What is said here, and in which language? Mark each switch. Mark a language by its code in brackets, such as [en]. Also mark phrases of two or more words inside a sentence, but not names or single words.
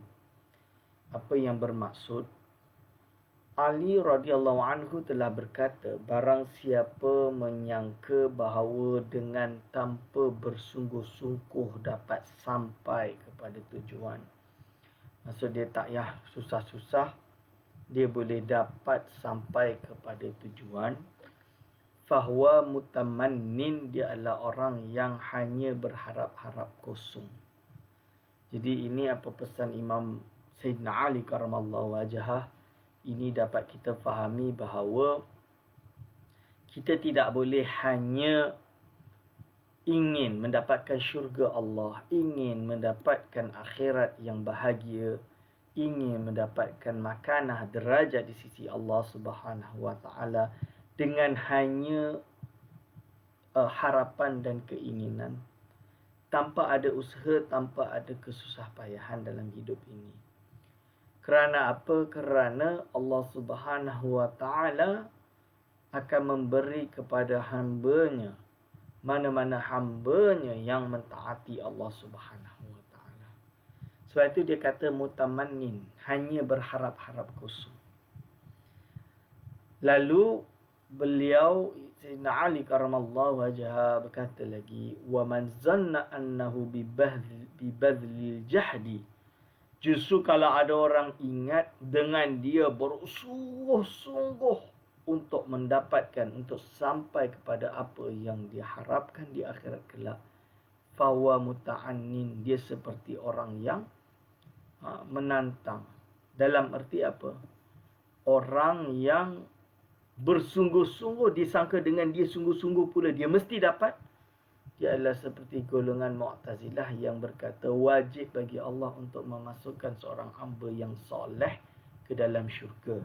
[ms] Apa yang bermaksud, Ali [ar] رضي الله عنه [ms] telah berkata, barang siapa menyangka bahawa dengan tanpa bersungguh-sungguh dapat sampai kepada tujuan, maksud dia tak payah susah-susah, dia boleh dapat sampai kepada tujuan, [ar] فهو متمن, [ms] dia adalah orang yang hanya berharap-harap kosong. Jadi ini apa pesan Imam Sayyidina Ali [ar] كرم الله وجهه. [ms] Ini dapat kita fahami bahawa kita tidak boleh hanya ingin mendapatkan syurga Allah, ingin mendapatkan akhirat yang bahagia, ingin mendapatkan makanah derajat di sisi Allah [ar] سبحانه وتعالى [ms] dengan hanya harapan dan keinginan, tanpa ada usaha, tanpa ada kesusahpayahan dalam hidup ini. Kerana apa? Kerana Allah [ar] سبحانه وتعالى [ms] akan memberi kepada hamba-Nya, mana-mana hamba-Nya yang mentaati Allah [ar] سبحانه وتعالى. [ms] Sebab itu dia kata mutamannin, hanya berharap-harap kosong. Lalu beliau Sayyidina Ali [ar] كرم الله وجهه [ms] berkata lagi, [ar] ومن ظن أنه ببذل الجهد, [ms] justru kalau ada orang ingat dengan dia bersungguh-sungguh untuk mendapatkan, untuk sampai kepada apa yang diharapkan di akhirat kelak, [ar] فهو متعن, [ms] dia seperti orang yang menantang. Dalam erti apa? Orang yang bersungguh-sungguh, disangka dengan dia sungguh-sungguh pula dia mesti dapat. Dia adalah seperti golongan Mu'tazilah yang berkata wajib bagi Allah untuk memasukkan seorang hamba yang soleh ke dalam syurga.